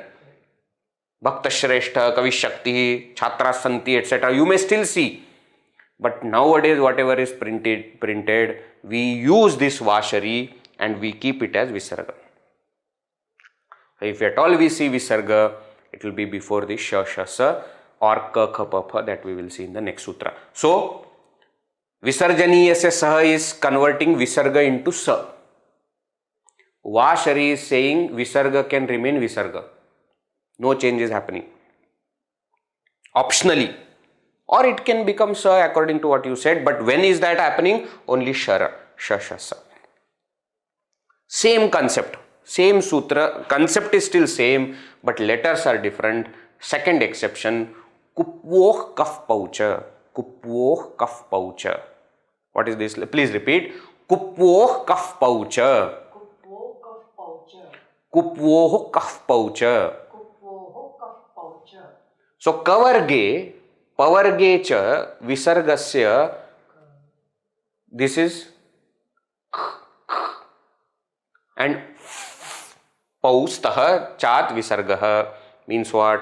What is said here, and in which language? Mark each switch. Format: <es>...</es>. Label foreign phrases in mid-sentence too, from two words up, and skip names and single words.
<en>Bhakta Shrestha, Kavi Shakti, Chhatra Santi, etc. You may still see. But nowadays, whatever is printed, we use this vashari and we keep it as visarga. If at all we see visarga, it will be before the sha, sa or ka, kha, pa, pha that we will see in the next sutra. So,</en> <sa>Visarjaniyasya saha</sa> <en>is converting visarga into sa. Vashari is saying visarga can remain visarga. No change is happening. Optionally. Or it can become sa according to what you said. But when is that happening? Only shara. Sha, sa. Same concept. Same sutra. Concept is still same. But letters are different. Second exception.</en> <sa>Kupvoh kaf paucha. Kupvoh kaf paucha.</sa> <en>What is this? Please repeat.</en> <sa>Kupvoh kaf paucha. Kupvoh kaf paucha. Kupvoh kaf paucha. So kavarge, pavarge cha, visargasya,</sa> <en>this is and</en> <sa>paustaha chat visargaha</sa> <en>means what?</en>